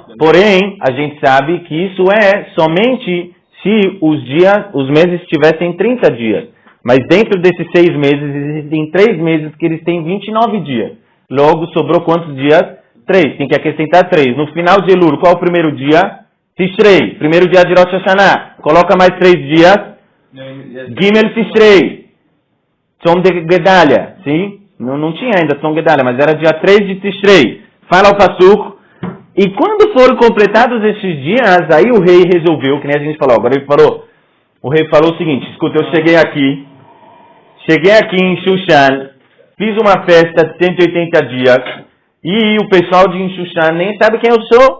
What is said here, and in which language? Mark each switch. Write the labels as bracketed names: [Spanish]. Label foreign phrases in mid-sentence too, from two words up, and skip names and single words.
[Portuguese] Porém, a gente sabe que isso é somente se os meses tivessem 30 dias. Mas dentro desses 6 meses, existem 3 meses que eles têm 29 dias. Logo, sobrou quantos dias? 3. Tem que acrescentar 3. No final de Elul, qual é o primeiro dia? Tishrei. Primeiro dia de Rosh Hashanah. Coloca mais 3 dias. [Hebrew] גימל תשרי. [Portuguese] Tzom de Gedalia. Sim? Não tinha ainda Tzom Gedalia, mas era dia 3 de Tishrei. Fala o Passuco. E quando foram completados esses dias, aí o rei resolveu, que nem a gente falou, agora ele falou, o rei falou o seguinte, escuta, eu cheguei aqui em Shushan, fiz uma festa de 180 dias, e o pessoal de Shushan nem sabe quem eu sou.